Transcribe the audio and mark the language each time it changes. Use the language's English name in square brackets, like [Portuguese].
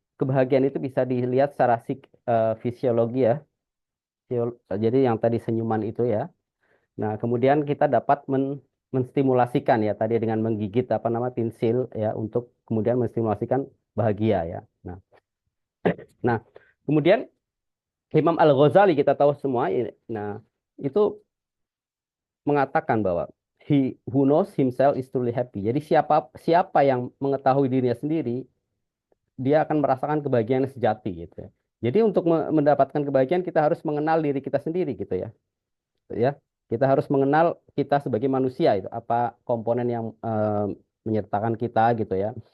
[Indonesian] kebahagiaan itu bisa dilihat secara fisiologi ya. Jadi yang tadi senyuman itu ya. Nah, kemudian kita dapat menstimulasikan ya tadi dengan menggigit apa nama pensil ya untuk kemudian menstimulasikan bahagia ya. Nah, kemudian Imam Al-Ghazali kita tahu semua. Nah, itu mengatakan bahwa [English] he who knows himself is truly happy. [Indonesian] Jadi siapa siapa yang mengetahui dirinya sendiri, dia akan merasakan kebahagiaan yang sejati gitu ya. Jadi untuk mendapatkan kebahagiaan kita harus mengenal diri kita sendiri gitu ya. Ya, kita harus mengenal kita sebagai manusia itu apa komponen yang menyertakan kita gitu ya.